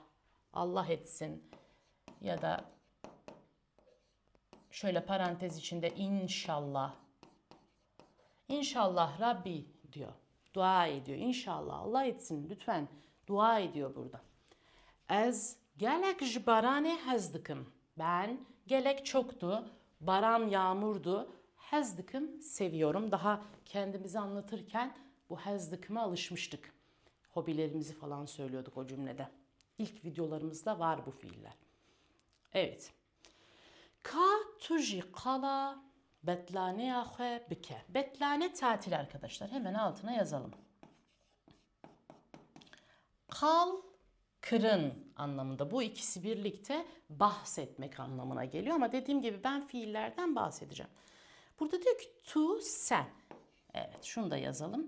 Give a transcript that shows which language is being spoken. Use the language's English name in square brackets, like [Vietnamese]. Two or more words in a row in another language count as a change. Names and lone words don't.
[Turkish] Allah etsin. Ya da şöyle parantez içinde inşallah. İnşallah Rabbi diyor. Dua ediyor. İnşallah Allah etsin lütfen. Dua ediyor burada. [Kurdish] Ez gelek ji baranê hez dikim. [Turkish] Ben gelek çoktu, baran yağmurdu. [Kurdish] Hez dikim [Turkish] seviyorum. Daha kendimizi anlatırken bu [Kurdish] hez dikime [Turkish] alışmıştık. Hobilerimizi falan söylüyorduk o cümlede. İlk videolarımızda var bu fiiller. Evet. [Kurdish] Ka tuji kala betlane ahwe bike. [Turkish] Betlane tatil arkadaşlar. Hemen altına yazalım. Kal, kırın anlamında. Bu ikisi birlikte bahsetmek anlamına geliyor. Ama dediğim gibi ben fiillerden bahsedeceğim. Burada diyor ki tu, sen. Evet, şunu da yazalım.